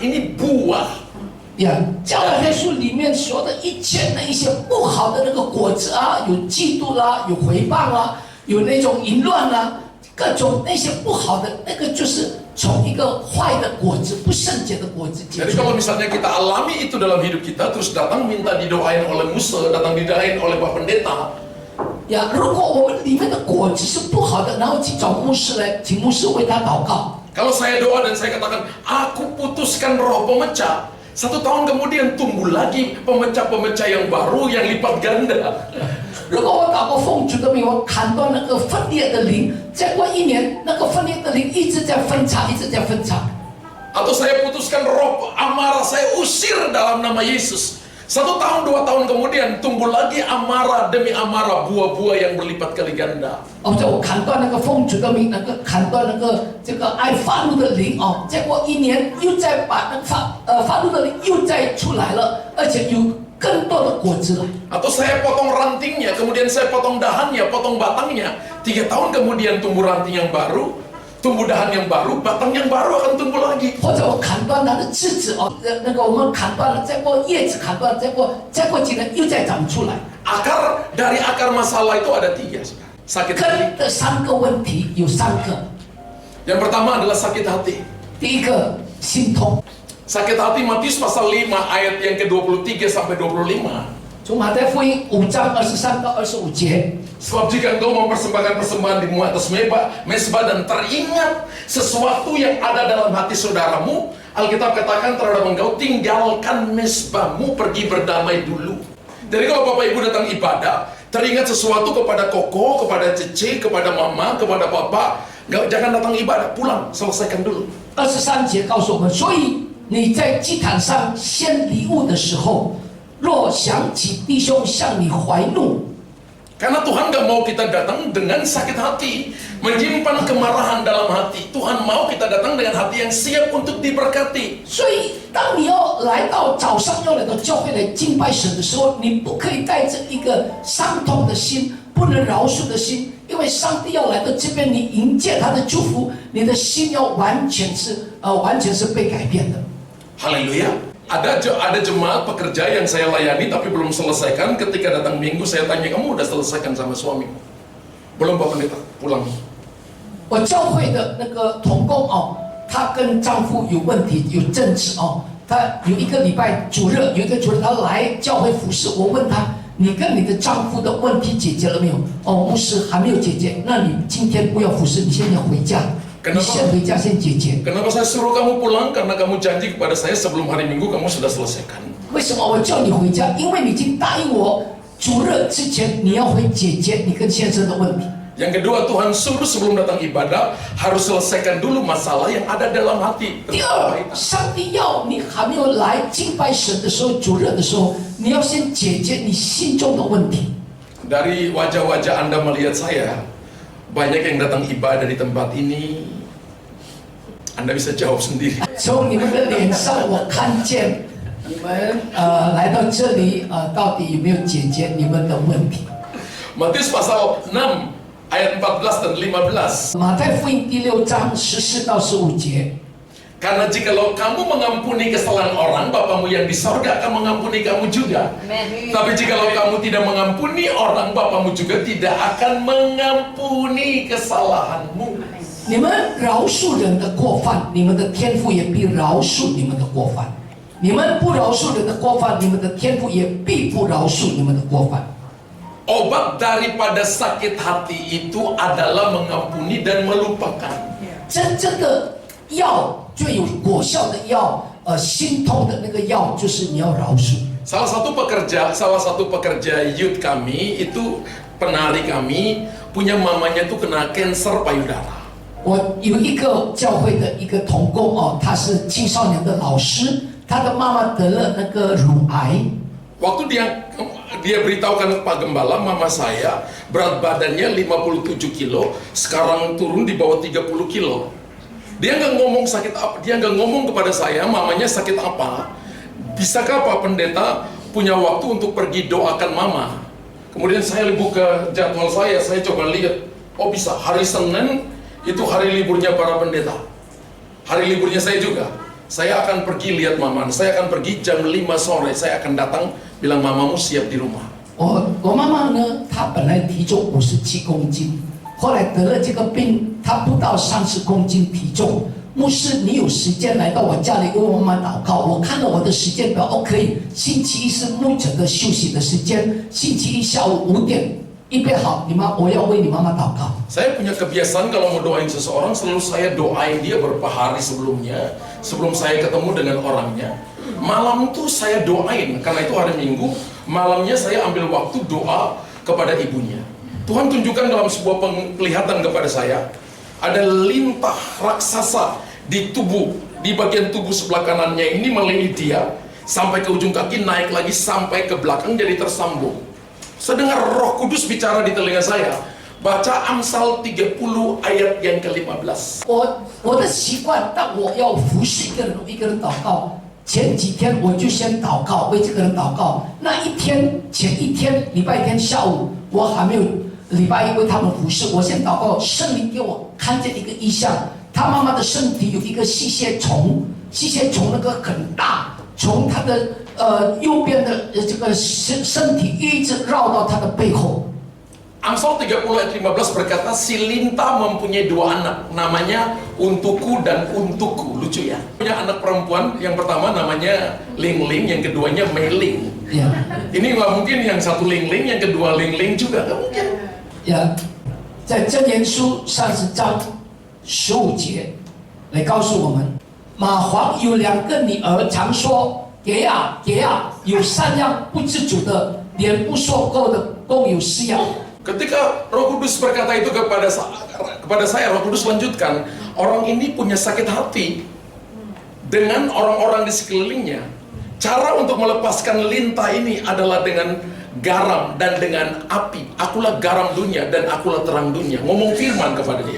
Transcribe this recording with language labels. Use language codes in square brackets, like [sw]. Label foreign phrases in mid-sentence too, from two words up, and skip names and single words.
[id] Ini buah. [zh] 呀，加拉太书里面说的一切的一些不好的那个果子啊，有嫉妒啦，有诽谤啦，有那种淫乱啦，各种那些不好的那个就是从一个坏的果子、不圣洁的果子结 [id] Jadi [zh] 出来 [id] kalau。misalnya kita alami itu dalam hidup kita, terus datang minta didoain oleh Musa, datang didoain oleh Pak Pendeta, [zh] 呀，如果我们里面的果子是不好的，然后去找牧师来，请牧师为他祷告。 [id] Kalau saya doa dan saya katakan, aku putuskan roh pemecah. 1 tahun kemudian tumbuh lagi pemecah-pemecah yang baru yang lipat ganda. [zh] 如果我祷告奉主的名，我砍断那个分裂的灵，再过1年，那个分裂的灵一直在分叉，一直在分叉。 [id] Atau saya putuskan roh amarah, saya usir dalam nama Yesus. 1 tahun 2 tahun kemudian tumbuh lagi amarah demi amarah, buah-buah yang berlipat kali ganda. [zh] 哦，在我砍断那个奉主的名，那个砍断那个这个爱发怒的灵哦，再过1年又再把那个发怒的灵又再出来了，而且有更多的果子来。 [id] Atau saya potong rantingnya, kemudian saya potong dahannya, potong batangnya. 3 tahun kemudian tumbuh ranting yang baru, tumbuh dahan yang baru, batang yang baru akan tumbuh lagi. [zh] 或者我砍断它的枝子哦，那个我们砍断了，再过叶子砍断，再过几年又再长出来。 [id] Dari akar masalah itu ada 3. Sakit hati. [zh] 根的3个问题有3个， [id] Yang pertama adalah sakit hati. [zh] 第一个心痛。 [id] Sakit hati Matius pasal 5 ayat yang ke-23 sampai 25. [zh] 从马太福音5章23到25节。 [id] Sebab jika engkau mempersembahkan persembahan di atas mesbah dan teringat sesuatu yang ada dalam hati saudaramu, Alkitab katakan terhadap engkau, tinggalkan mesbahmu, pergi berdamai dulu. Jadi kalau Bapak Ibu datang ibadah, teringat sesuatu kepada Koko, kepada Cece, kepada Mama, kepada Papa, jangan datang ibadah, pulang, selesaikan dulu. [zh] 23 节告诉我们，所以你在祭坛上献礼物的时候，若想起弟兄向你怀怒， [id] Karena Tuhan gak mau kita datang dengan sakit hati, menyimpan kemarahan dalam hati. Tuhan mau kita datang dengan hati yang siap untuk diberkati. [zh] 所以当你要来到早上要来到教会来敬拜神的时候，你不可以带着一个伤痛的心，不能饶恕的心，因为上帝要来到这边，你迎接他的祝福，你的心要完全是被改变的。 [id] Haleluya. Ada jemaat pekerja yang saya layani tapi belum selesaikan. Ketika datang minggu saya tanya, kamu udah selesaikan sama suamimu? Belum Pak Pendeta, pulang. [zh] 我教会的那个同工哦，她跟丈夫有问题，有争执哦。她有一个礼拜主日，有一个主日她来教会服侍，我问她，你跟你的丈夫的问题解决了没有？哦，牧师还没有解决，那你今天不要服侍，你现在回家，你先回家先解决。 [id] Kenapa saya suruh kamu pulang? Karena kamu janji kepada saya sebelum hari Minggu kamu sudah selesaikan. [zh] 为什么我叫你回家？因为你已经答应我，主日之前你要会解决你跟先生的问题。 [id] Yang kedua, Tuhan suruh sebelum datang ibadah harus selesaikan dulu masalah yang ada dalam hati. [zh] 第二，上帝要你还没有来敬拜神的时候，主日的时候，你要先解决你心中的问题。 [id] Dari wajah-wajah Anda melihat saya, banyak yang datang ibadah di tempat ini. Anda bisa jawab sendiri. [zh] 从你们的脸上，我看见你们来到这里到底有没有解决你们的问题？ [id] Matius pasal 6 ayat 14 dan 15. [zh] 马太福音第6章14到15节。 [id] Karena jikalau kamu mengampuni kesalahan orang, Bapamu yang di sorga akan mengampuni kamu juga. Tapi jikalau kamu tidak mengampuni orang, Bapamu juga tidak akan mengampuni kesalahanmu. [zh] 你们饶恕人的过犯，你们的天父也必饶恕你们的过犯；你们不饶恕人的过犯，你们的天父也必不饶恕你们的过犯。 [id] Obat daripada sakit hati itu adalah mengampuni dan melupakan. [zh] 真正的药，最有果效的药，心痛的那个药，就是你要饶恕。 [id] Salah satu pekerja youth kami itu penari kami punya mamanya tuh kena kanker payudara. [zh] 我有一个教会的一个同工哦，他是青少年的老师，他的妈妈得了那个乳癌。 [id] Waktu dia beritahukan Pak Gembala, mama saya berat badannya 57 kilo, sekarang turun di bawah 30 kilo. Dia nggak ngomong sakit apa, dia nggak ngomong kepada saya mamanya sakit apa. Bisakah Pak Pendeta punya waktu untuk pergi doakan mama? Kemudian saya buka jadwal saya coba lihat, oh bisa, hari Senin itu hari liburnya para pendeta. Hari liburnya saya juga. Saya akan pergi lihat mama, saya akan pergi jam 5 sore, saya akan datang bilang mamamu siap di rumah. [zh] 我妈妈呢，她本来体重57公斤，后来得了这个病，她不到30公斤体重。牧师，你有时间来到我家里为我妈妈祷告？我看了我的时间表，可以，星期一是牧者的休息的时间，星期一下午5点预备好，我要为你妈妈祷告。 [id] Saya punya kebiasaan kalau mau doain seseorang selalu saya doain dia beberapa hari sebelumnya, sebelum saya ketemu dengan orangnya. Malam itu saya doain, karena itu hari Minggu, malamnya saya ambil waktu doa kepada ibunya. Tuhan tunjukkan dalam sebuah penglihatan kepada saya, ada lintah raksasa di tubuh, di bagian tubuh sebelah kanannya ini melilit dia, sampai ke ujung kaki, naik lagi sampai ke belakang jadi tersambung. Sedengar Roh Kudus bicara di telinga saya, baca Amsal 30 ayat yang ke-15. [zh] 我的习惯，当我要服侍一个人祷告，前几天我就先祷告，为这个人祷告。那一天前一天礼拜天下午，我还没有礼拜一为他们服侍，我先祷告，圣灵给我看见一个异象，他妈妈的身体有一个吸血虫，吸血虫那个很大，从他的右边的这个身体一直绕到他的背后。 [id] Amsal 30 ayat 15 berkata, si Linta mempunyai dua anak, namanya Untukku dan Untukku. Lucu ya. Punya anak perempuan, yang pertama namanya Ling Ling, yang keduanya Mei Ling. Ya. Ini nggak mungkin yang satu Ling Ling, yang kedua Ling Ling juga, nggak mungkin. [zh] 呀，在箴言书30章15节来告诉我们，蚂蟥有2个女儿，常说给呀给呀，有3样不知足的，连不说够的共有4样。 [id] Ketika Roh Kudus berkata itu kepada saya, Roh Kudus lanjutkan, orang ini punya sakit hati dengan orang-orang di sekelilingnya. Cara untuk melepaskan lintah ini adalah dengan garam dan dengan api. Akulah garam dunia dan akulah terang dunia. Ngomong firman kepada dia.